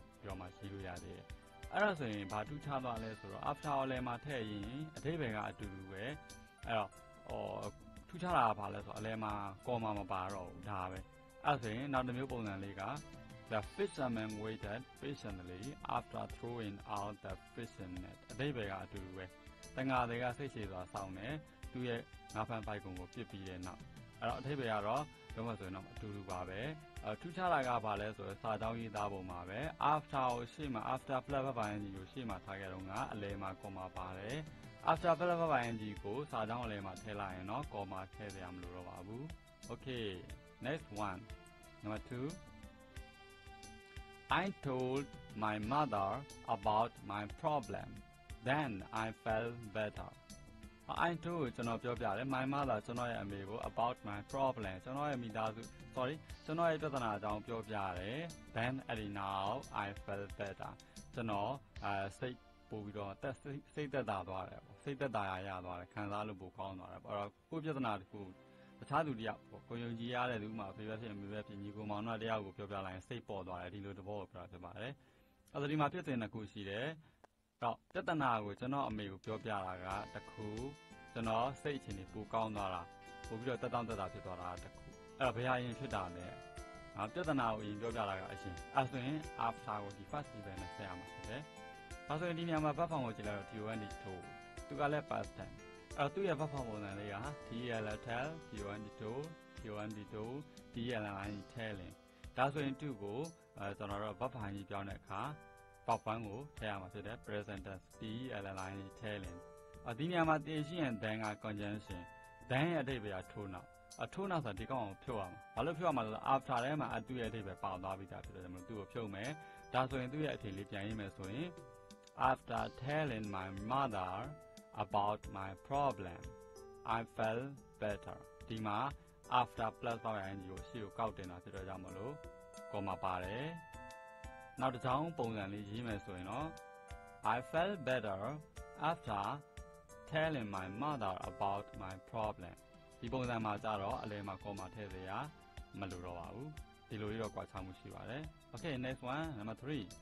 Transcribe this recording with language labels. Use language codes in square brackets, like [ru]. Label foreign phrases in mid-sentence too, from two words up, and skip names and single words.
[my] ပြီးတော့မှရေးလို့ရသေးတယ်အဲ့ဒါဆိုရင်ဘာထူးခြားသွားလဲဆိုတော့ after အလယ်မှာထည့်ရင်အဓိပ္ပာယ်ကအတူတူပဲအဲ့တော့ထူးခြားတာကဘာလဲဆိုတော့အလဲမှာကော်မာမ ပါတော့ဘူးဒါပဲအဲ့ဆိုရင်နောက်တစ်မျိုးပုံစံလေးက [en] the fisherman waited patiently after throwing out the fishing net [my] အဓိပ္ပာယ်ကအတူတူ ပဲတငါတွေကစိတ်ရှည်စွာစောင့်တယ်သူရဲ့ငါးဖမ်းပိုက်ကုံကိုပြစ်ပြီးတဲ့နောက်အဲ့တော့အဓိပ္ပာယ်ကတော့လုံးဝဆိုရင်တော့အတူတူပါပဲထူးခြားတာကဘာလဲဆိုတော့စာကြောင်းရေးသားပုံမှာပဲ after ကိုရှေ့မှာ [en] after plus verb ing [my] ကိုရှေ့မှာထားခဲ့တော့ကအလဲမှာကော်မာပါတယ် [en] after plus verb ing [my] ကိုစာကြောင်းအလယ်မှာထည့်လိုက်ရင်တော့ comma ထည့်ရမလို့တော့ပါဘူး [en] Okay next one number 2 I told my mother about my problem then I felt better I told [my] ကျွန်တော်ပြောပြတယ် [en] my mother [my] ကျွန်တော်ရဲ့အမေကို [en] about my problem [my] ကျွန်တော်ရဲ့မိသားစု [en] sorry [my] ကျွန်တော်ရဲ့ပြဿနာအကြောင်းပြောပြတယ် [en] then now I felt better ကျွန် [my] တော်စိတ်ပို့ပြီးတော့စိတ်သက်သာသွားတယ်ပေါ့စိတ်သက်သာရသွားတယ်ခံစားလို့ပိုကောင်းသွားတယ်ပေါ့အဲ့တော့ကိုပြဿနာတစ်ခုတခြားသူတယောက်ပေါ့ကိုယုံကြည်ရ တဲ့သူမှဖေပဲဖြစ်အမေပဲဖြစ်ညီကိုမောင်တို့တယောက်ကိုပြောပြလိုက်ရင်စိတ်ပေါ်သွားတယ်ဒီလိုတဘောကိုပြောပြပါတယ်အဲ့ဒါဒီမှာဖြစ်စဉ်တစ်ခုရှိတယ်တော့ပြဿနာကိုကျွန်တော်အမေကိုပြောပြတာကတစ်ခုကျွန်တော်စိတ်အခြေအနေပိုကောင်းသွားတာပိုပြီးတော့တက်တောင့်တက်တာဖြစ်သွားတာတစ်ခုအဲ့တော့ဘယ်ဟာရင်ဖြစ်တာလဲပြဿနာကိုအရင်ပြောပြတာကအရင်အဲ့ဆိုရင် after ကိုဒီ [en] first event [my] နဲ့ဆက်ရမှာဖြစ်တယ်ဒါဆိုရင်ဒီနေရာမှာ [en] verb form [my] ကိုကြည့်လိုက်တော့ TOND ထိုးသူကလည်း [en] past tense [my] သူ့ရဲ့ [en] verb form [my] ပုံစံလေးက [en] he tell telling telling [my] ဒါဆိုရင်2ကိုကျွန်တော်တို့ verb ပိုင်းကြီးပြောင်းတဲ့အခါ [en] verb 1 [my] ကိုထည့်ရမှာဖြစ်တယ် [en] present tense telling [my] ဒီနေရာမှာတည်ရှိရင် then က conjunction then ရဲ့အ ဓိပ္ပာယ်ကထိုးနောက်ထိုးနောက်ဆိုဒီကောင်ကိုဖြုတ်ရမှာဘာလို့ဖြုတ်ရမှာလဲ after ထဲမှာသူ့ရဲ့အဓိပ္ပာယ်ပေါက်သွားပြီးသားဖြစ်တယ်ဒါမှမဟုတ်သူ့ကိုဖြုတ်မယ်ဒါ ဆိုရင်သူ့ရဲ့အထည်လေးပြန်ရေးမယ်ဆိုရင် [en] after telling my mother about my problem I felt better ဒီမှာ after plus [my] ပေါက်ရရင်ကိုရှေ့ကိုကောက်တင်တာဖြစ်တော့ကြောင့်မလို့ comma ပါတယ်နောက်တစ်ချောင်းပုံစံလေးရေးမယ်ဆိုရင်တော့ [en] I felt better after telling my mother about my problem [my] ဒီပုံစံမှာကြတော့အလယ်မှာ comma ထည့်စရာမလိုတော့ပါဘူးဒီလိုလေးတော့ကွာခြားမှုရှိပါတယ် [en] Okay next one number 3